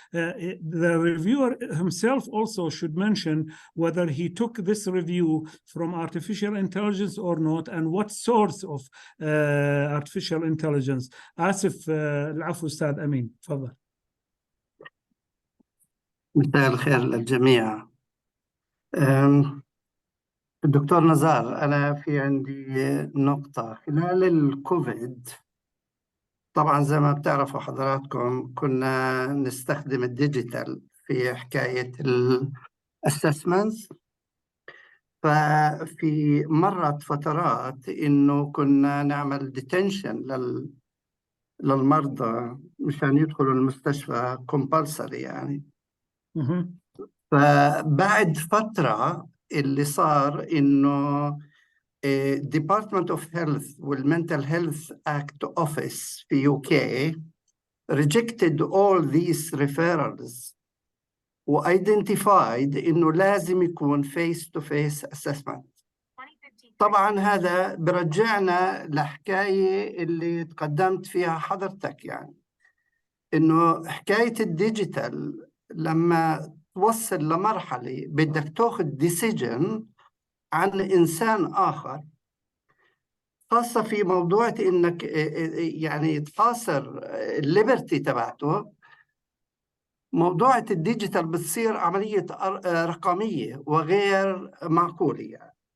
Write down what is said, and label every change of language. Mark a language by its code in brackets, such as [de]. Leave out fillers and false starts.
[en] The reviewer himself also should mention whether he took this review from artificial intelligence or not, and what source of artificial intelligence. [ar] آسف العفو أستاذ أمين، تفضل. مساء الخير للجميع. الدكتور نزار، أنا في عندي نقطة. خلال الكوفيد طبعا زي ما بتعرفوا حضراتكم كنا نستخدم الديجيتال في حكاية الأسسمنتس، ففي مرت فترات إنه كنا نعمل ديتنشن للمرضى مشان يدخلوا المستشفى كومبالسري يعني. فبعد فترة اللي صار إنه [en] Department of Health والMental Health Act Office في UK rejected all these referrals و identified [ar] إنه لازم يكون [en] face-to-face assessment. [ar] طبعا هذا برجعنا لحكاية اللي تقدمت فيها حضرتك، يعني إنه حكاية الديجيتال لما توصل لمرحلة بدك تاخذ ديسيجن عن إنسان آخر، خاصة في موضوع إنك يعني تحاصر الليبرتي تبعته، موضوع الديجيتال بتصير عملية رقمية وغير معقولة يعني.